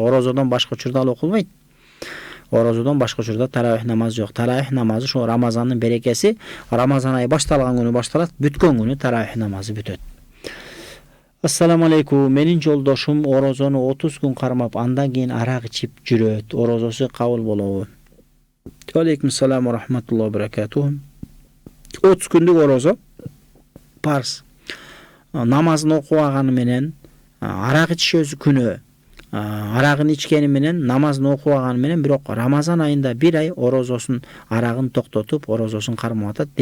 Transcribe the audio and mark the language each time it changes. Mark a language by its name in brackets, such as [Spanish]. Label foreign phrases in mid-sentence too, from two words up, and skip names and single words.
[Kyrgyz] Орозодон башка учурда ал окулбайт. Орозодон башка учурда таравих намазы жок. Таравих намазы ошо Рамазандын берекеси. Рамазан айы башталган күнү башталат, бүткөн күнү таравих намазы бүтөт. [Arabic] السلام عليكم. [Kyrgyz] Менин жолдошум орозону 30 күн кармап, андан кийин арак ичип жүрөт. Орозосу кабыл болобу? [Arabic] وعليكم السلام ورحمة الله وبركاته. [Kyrgyz] 30 күндүк орозо парз. Намазын окубаганы менен, арак ичиши өзү күнөө. Арагын ичкени менен, намазын окубаганы менен, бирок Рамазан айында 1 ай орозосун арагын токтотуп, орозосун кармап атат.